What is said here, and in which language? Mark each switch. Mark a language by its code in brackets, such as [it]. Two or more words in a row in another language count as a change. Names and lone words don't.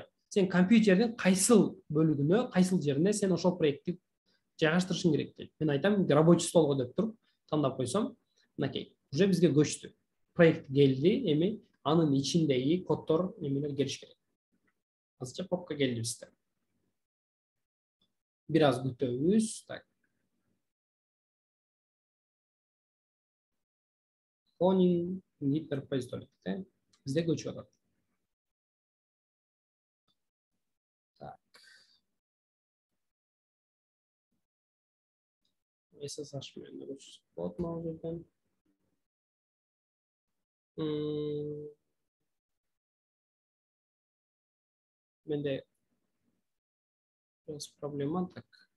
[ky] Сен компьютердин кайсыл бөлүгүнө, кайсыл жерине сен ошол проектти жайгаштырышың керек дейт. Мен айтам, рабочий столго деп туруп тандап койсом, мынакей, уже бизге көчтү. Проект келди, эми анын ичиндеги коддор эмелер келиш керек. Азырча папка келди бизде. Бир аз күтөбүз. Так. [en] Cloning Git repository. [ky] Бизде көчүп атат. Так. SSH менен көчүрүп болот могул жерден. Менде biraz проблема так.